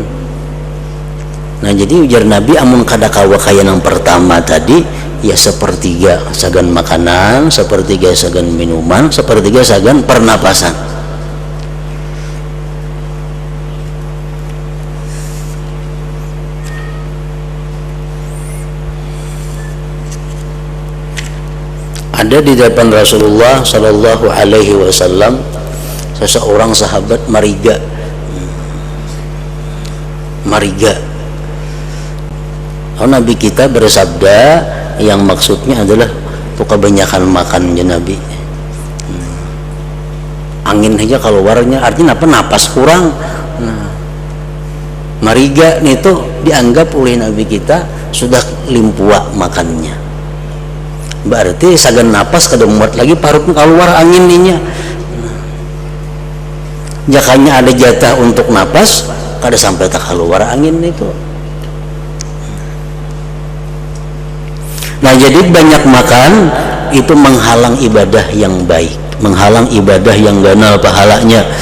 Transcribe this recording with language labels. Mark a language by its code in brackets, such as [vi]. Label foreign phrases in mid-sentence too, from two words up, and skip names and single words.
[bjn] Nah jadi ujar Nabi amun kada kawa kaya yang pertama tadi ya sepertiga sagan makanan, sepertiga sagan minuman, sepertiga sagan pernapasan. [id] Ada di depan [ar] رسول الله صلى الله عليه وسلم [id] seseorang sahabat mariga. Nabi kita bersabda yang maksudnya adalah tuh kebanyakan makannya Nabi. Angin aja keluarnya artinya apa? Napas kurang. [bjn] Nah, mariga itu dianggap oleh Nabi kita sudah limpua makannya. Berarti sagan napas kada muat lagi parutnya keluar anginnya. Jakanya ada jatah untuk napas kada sampai tak keluar angin itu. [id] Nah jadi banyak makan itu menghalang ibadah yang baik, menghalang ibadah yang ganal pahalanya.